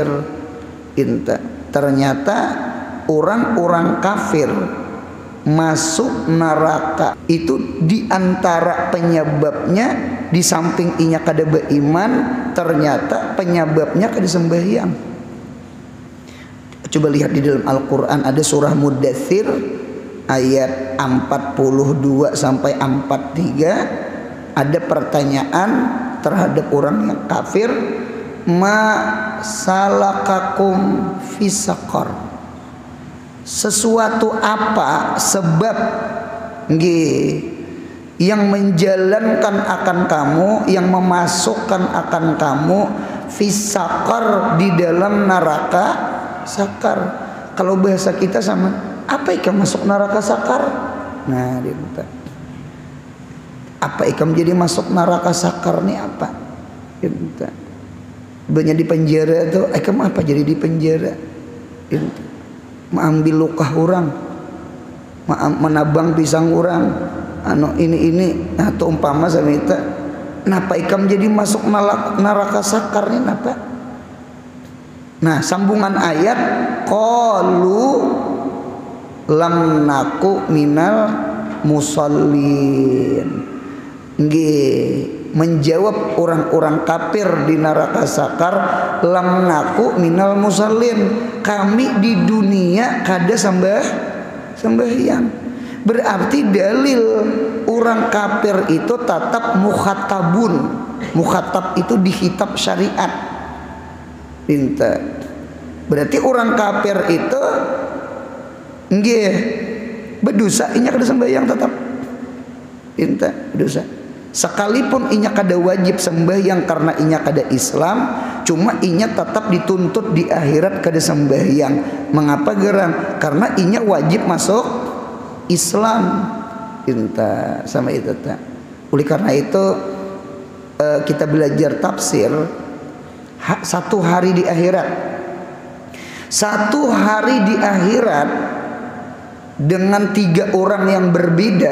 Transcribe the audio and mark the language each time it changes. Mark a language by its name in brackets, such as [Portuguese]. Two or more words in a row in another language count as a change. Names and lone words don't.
[Indonesian] Ternyata orang-orang kafir masuk neraka itu diantara penyebabnya, di samping inya kada beriman, ternyata penyebabnya kada sembahyang. Coba lihat di dalam Al-Quran, ada surah Mudaththir ayat 42 sampai 43. Ada pertanyaan terhadap orang yang kafir, [Arabic] ما سلككم في سقر, [Indonesian] sesuatu apa sebab yang menjalankan akan kamu, yang memasukkan akan kamu [Arabic] في سقر, [Indonesian] di dalam neraka sakar. Kalau bahasa kita sama, apa ikan masuk neraka sakar? [Banjar] Nah, apa ikam jadi masuk neraka sakar nih apa? Banyak di penjara tuh, ikam apa jadi di penjara? [Indonesian] Mengambil luka orang, menabang pisang orang, ini, nah tuh umpama sama itu. [Banjar] Napa ikam jadi masuk neraka sakar nih napa? [Indonesian] Nah, sambungan ayat, [Arabic] قالوا لم نك من المصلين. [Indonesian] Menjawab orang-orang kafir di neraka sakar, [Arabic] لم نك من المصلين, [Banjar] kami di dunia kada sembahyang. [Indonesian] Berarti dalil orang kafir itu tetap mukhatabun. Mukhatab itu di kitab syariat. Berarti orang kafir itu berdosa, inya kada sembahyang tetap. Berdosa. [Banjar] Sekalipun inya kada wajib sembahyang karena inya kada Islam, cuma inya tetap dituntut di akhirat kada sembahyang. [Indonesian] Mengapa gerang? Karena inya wajib masuk Islam. Sama itu tak. Oleh karena itu kita belajar tafsir, satu hari di akhirat. Satu hari di akhirat dengan 3 orang yang berbeda.